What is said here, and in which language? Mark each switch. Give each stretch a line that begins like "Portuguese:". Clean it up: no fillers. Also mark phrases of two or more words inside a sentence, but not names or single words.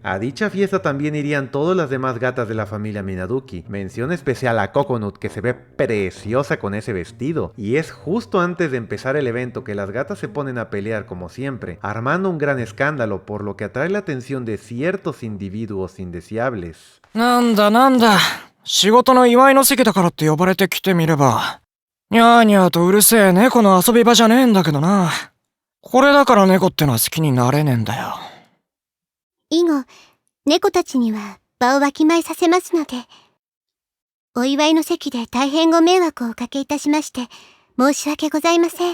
Spanish: A dicha fiesta también irían todas las demás gatas de la familia Minaduki. Mención especial a Coconut, que se ve preciosa con ese vestido, y es justo antes de empezar el evento que las gatas se ponen a pelear como siempre, armando un gran escándalo, por lo que atrae la atención de ciertos individuos indeseables.
Japanese: なんだなんだ、仕事の祝いの席だからって呼ばれてきてみれば、にゃーにゃーとうるせえ猫の遊び場じゃねえんだけどな。これだから猫ってのは好きになれねえんだよ。以後、猫たちには場をわきまえさせますので、お祝いの席で大変ご迷惑をおかけいたしまして、申し訳ございません。